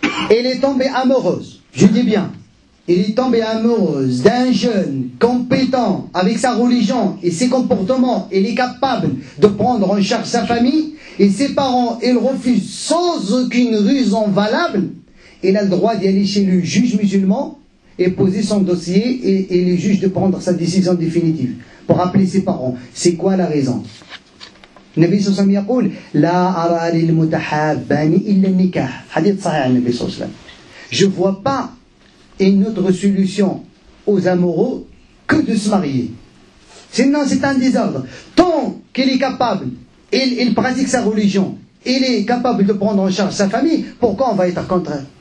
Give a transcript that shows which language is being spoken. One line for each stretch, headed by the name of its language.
French: elle est tombée amoureuse, je dis bien, elle est tombée amoureuse d'un jeune compétent avec sa religion et ses comportements, elle est capable de prendre en charge sa famille, et ses parents, ils refusent sans aucune raison valable, elle a le droit d'y aller chez le juge musulman et poser son dossier et le juge de prendre sa décision définitive pour appeler ses parents. C'est quoi la raison?
Arabic: النبي صلى الله عليه وسلم يقول لا أرى للمتحابان إلا النكاح. حديث صحيح النبي صلى الله عليه وسلم.
French: Je vois pas une autre solution aux amoureux que de se marier. Sinon c'est un désordre. Tant qu'il est capable, il pratique sa religion, il est capable de prendre en charge sa famille, pourquoi on va être contre?